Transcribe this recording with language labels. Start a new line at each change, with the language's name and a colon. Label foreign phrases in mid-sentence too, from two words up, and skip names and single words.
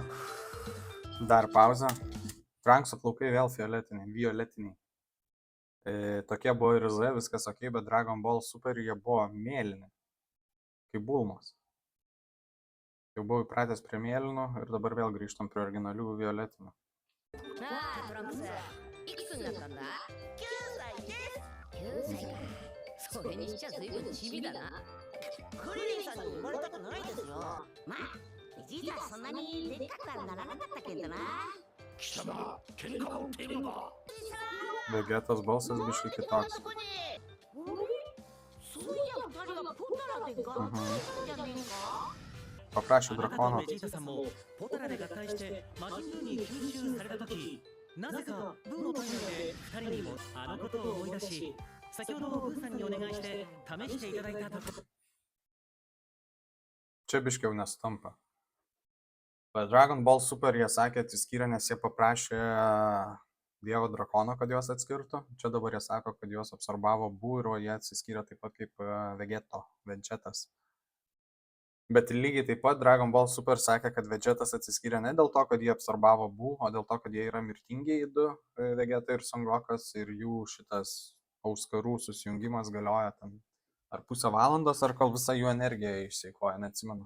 Lithuanian: Dar pauzę. Trankso plaukai vėl violetiniai. Tokie buvo ir Z, viskas ok, bet Dragon Ball Super jie buvo mėlyni. Kaip Bulmos. Jau buvau įpratęs prie mėlynų ir dabar vėl grįžtam prie originalių violetinių.
Japanese: なあ、トランクス、いくつになったんだ？ 9歳です。 9歳か。それにしちゃ随分チビだな。クリリンさんに生まれたくないですよ。まあ、実はそんなにでっかくはならなかったけどな。貴様、喧嘩を売っているのか。
Lithuanian: Vegetos balsas biškai kitoks.
Japanese: そういや2人がポタラで合体したんじゃねえか？
Lithuanian: Paprašė
Japanese: あなたと
Lithuanian: drakono.
Japanese: ベジータさんもポタラで合体して魔人ブーに吸収された時なぜかブーのタイムで2人にもあのことを思い出し先ほどブーさんにお願いして試していただいたところ
Lithuanian: čia biškiau nesutampa. Bet Dragon Ball Super jie sakė atsiskyrė, nes jie paprašė Dievo drakono, kad juos atskirtų. Čia dabar jie sako, kad juos absorbavo Bu ir jie atsiskyrė taip pat kaip Vegetas. Bet lygiai taip pat Dragon Ball Super sakė, kad Vegetas atsiskyrė ne dėl to, kad jie absorbavo Bu, o dėl to, kad jie yra mirtingieji du, Vegeta ir Son Gokas, ir jų šitas auskarų susijungimas galioja ten ar pusę valandos, ar kol visa jų energija išsieikoja, neatsimenu.